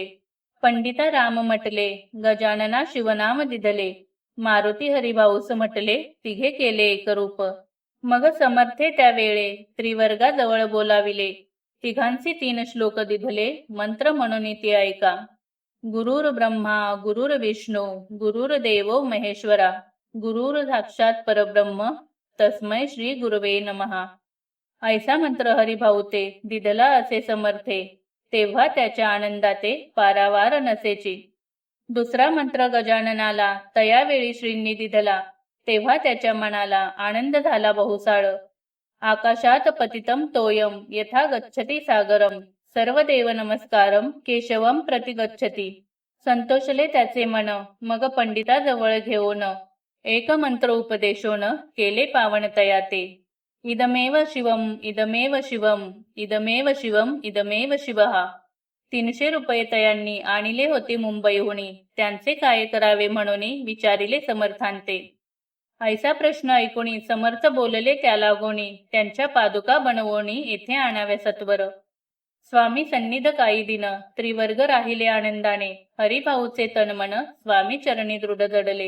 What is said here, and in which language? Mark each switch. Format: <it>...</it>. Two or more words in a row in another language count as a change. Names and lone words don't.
<mr>पंडिता राम म्हटले, गजानना शिवनाम दिधले, मारुती हरिभाऊस म्हटले, तिघे केले एकरूप. मग समर्थे त्या वेळे त्रिवर्गाजवळ बोलाविले, तिघांचे 3 श्लोक दिधले, मंत्र म्हणून ती ऐका.</mr> <sa>गुरुर ब्रह्मा गुरुर विष्णू गुरुर्देवो महेश्वरा, गुरुर साक्षात परब्रह्म, तस्मै श्री गुरवे नमः.</sa> <mr>ऐसा मंत्र हरिभाऊ ते दिधला असे समर्थे, तेव्हा त्याच्या आनंदाते पारावार नसेची. दुसरा मंत्र गजाननाला तयावेळी श्रींनी दिधला, तेव्हा त्याच्या मनाला आनंद झाला बहुसाळ.</mr> <sa>आकाशात पतितम तोयम यथा गच्छति सागरम, सर्वदेव नमस्कारम केशवम प्रति गच्छति.</sa> <mr>संतोषले त्याचे मन, मग पंडिताजवळ घेऊन एक मंत्र उपदेशोन केले पावन तयाते.</mr> <sa>इदमेव शिवम इदमेव शिवम इदमेव शिवम इदमेव शिवहा.</sa> <mr>300 रुपये तयांनी आणले होते मुंबईहुनी, त्यांचे काय करावे म्हणून विचारिले समर्थांते. ऐसा प्रश्न ऐकुणी समर्थ बोलले त्याला गोणी, त्यांच्या पादुका बनवोनी येथे आणाव्या सत्वर. स्वामी सन्निध काही दिन त्रिवर्ग राहिले आनंदाने, हरिभाऊचे तनमन स्वामी चरणी दृढ जडले.</mr>